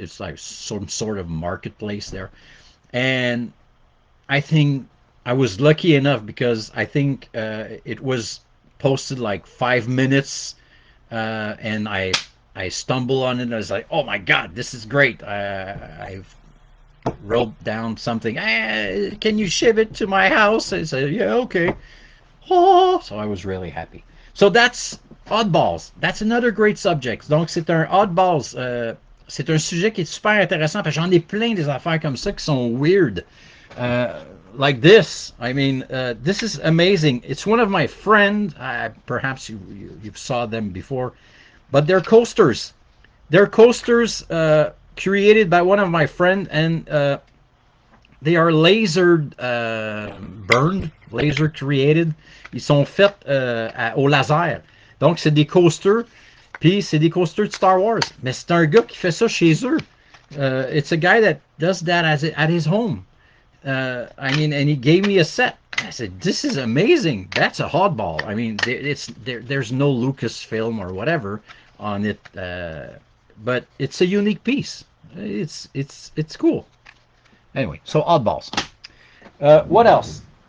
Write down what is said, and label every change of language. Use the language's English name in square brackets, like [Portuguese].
[English] It's like some sort of marketplace there, and I think I was lucky enough because I think it was posted like 5 minutes, and I stumbled on it. And I was like, oh my god, this is great. I've wrote down something. Can you ship it to my house? I said, yeah, okay. Oh, so I was really happy. So that's oddballs. That's another great subject. [French] Donc c'est un oddballs. C'est un sujet qui est super intéressant parce que j'en ai plein des affaires comme ça qui sont weird. [English] Uh, like this. I mean, this is amazing. It's one of my friends. Perhaps you saw them before, but they're coasters. They're coasters created by one of my friends, and they are laser burned, laser created. [French] Ils sont faits au laser. Donc, c'est des coasters, puis c'est des coasters de Star Wars. Mais c'est un gars qui fait ça chez eux. [English] It's a guy that does that at his home. I mean, and he gave me a set. I said, "This is amazing. That's a hardball. I mean, there's no Lucasfilm or whatever on it, but it's a unique piece. It's cool. Anyway, so oddballs. What else?